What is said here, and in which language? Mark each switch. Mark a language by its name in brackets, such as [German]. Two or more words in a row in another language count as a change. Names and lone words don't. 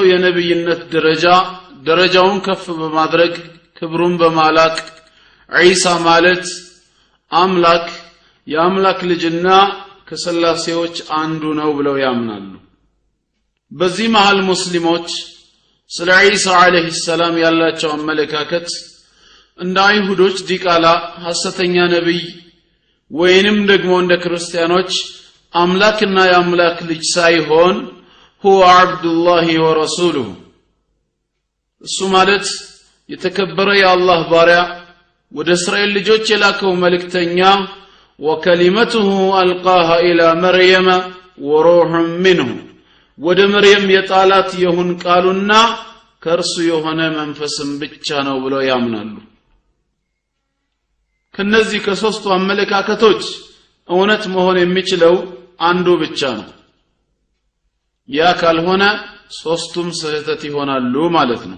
[Amharic] የነብይነት ደረጃውን ከፍ በማድረግ ክብሩን በማላቅ ዒሳ ማለት አምላክ የአምላክ ልጅና ከሰላሴዎች አንዱ ነው ብለው ያምናሉ። በዚህ መሃል ሙስሊሞች ስለ ዒሳ [Arabic] عليه السلام [Amharic] ያላቸው አመለካከት እንደ አይሁዶች ዲቃላ ሐሰተኛ ነብይ ወይንም ደግሞ እንደ ክርስቲያኖች አምላክና የአምላክ ልጅ ሳይሆን [Arabic] هو عبد الله ورسوله [Amharic] እሱ ማለት የተከበረ የአላህ ባሪያ ወደ እስራኤል ልጆች የላከው መልእክተኛ [Arabic] وكلمته ألقاها إلى مريم وروح منه [Amharic] ወደ መርየም የጣላት ይሁን ቃሉና ከርሱ የሆነ መንፈስም ብቻ ነው ብለው ያምናሉ። ከነዚህ ከሶስቱ አመለካከቶች እውነት መሆን የሚችለው አንዱ ብቻ ነው። ያ ካልሆነ ሶስቱም ስህተት ይሆናሉ ማለት ነው።